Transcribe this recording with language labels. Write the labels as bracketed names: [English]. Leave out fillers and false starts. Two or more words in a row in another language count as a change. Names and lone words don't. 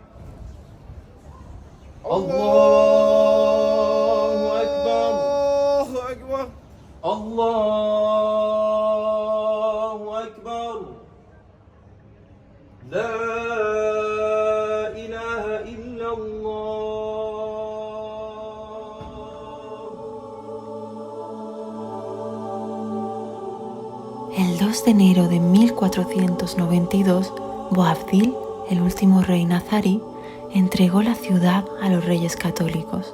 [Arabic] الله أكبر. الله أكبر. لا إله إلا الله. [Spanish] El 2 de enero de 1492, Boabdil, el último rey nazarí, entregó la ciudad a los reyes católicos.